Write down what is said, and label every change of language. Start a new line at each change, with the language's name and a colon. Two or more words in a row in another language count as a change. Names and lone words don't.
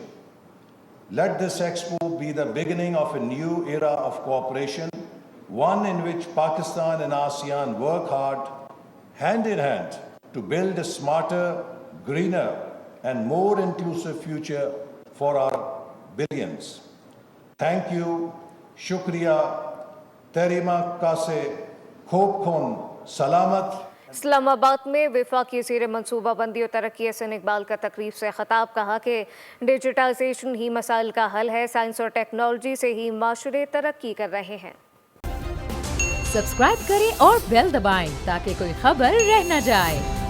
English: Let this expo be the beginning of a new era of cooperation, one in which Pakistan and ASEAN work hard, hand in hand, to build a smarter, greener, and more inclusive future for our billions. Thank you,
Indonesian: shukriya, terima kasih,
Thai: khob khon,
Indonesian: salamat.
Urdu: اسلام آباد میں وفاقی زیر منصوبہ بندی اور ترقی احسن اقبال کا تقریب سے خطاب کہا کہ ڈیجیٹائزیشن ہی مسائل کا حل ہے، سائنس اور ٹیکنالوجی سے ہی معاشرے ترقی کر رہے ہیں. سبسکرائب کریں اور بیل دبائیں تاکہ کوئی خبر رہ نہ جائے.